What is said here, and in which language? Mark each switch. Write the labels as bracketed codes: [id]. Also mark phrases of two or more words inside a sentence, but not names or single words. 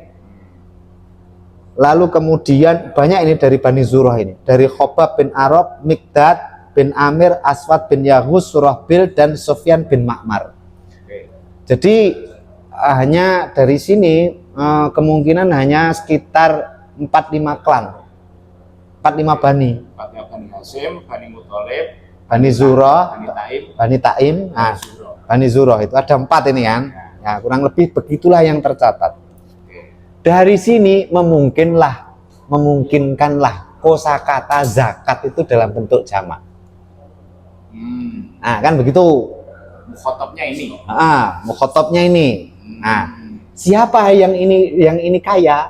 [id] Lalu kemudian banyak ini dari Bani Zurah ini. Dari Khobab bin Arab, Mikdad bin Amir, Aswad bin Yaghus, Surahbil, dan Sufyan bin Ma'mar. Jadi hanya dari sini kemungkinan hanya sekitar 4-5 klan. 4-5 Bani. 4 Bani Hasyim, Bani Muthalib, Bani Zurah, Bani Taim, Bani Zurah itu ada 4 ini kan. Ya, kurang lebih begitulah yang tercatat. Dari sini memungkinkanlah kosakata zakat itu dalam bentuk jamak. Nah, kan begitu. Mukhotabnya ini. Mukhotabnya ini. Nah, siapa yang ini kaya?